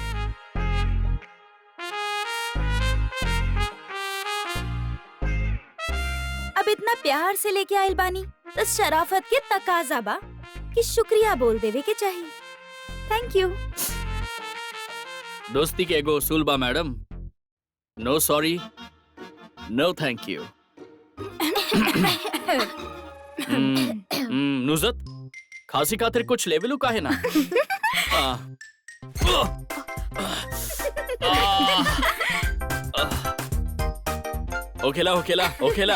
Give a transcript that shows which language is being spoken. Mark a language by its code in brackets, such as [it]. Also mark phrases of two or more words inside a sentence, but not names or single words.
[bho] अब इतना प्यार से लेके आइल बानी, तो शराफत के तकाजा बा कि शुक्रिया बोल देवे के चाहिए। [en] Thank you. [bho] दोस्ती के एगो उसूल बा मैडम, [en] No sorry, no thank you. [bho] नुजत, खांसी खातिर कुछ लेवलू का है ना? ओखेला ओखेला ओखेला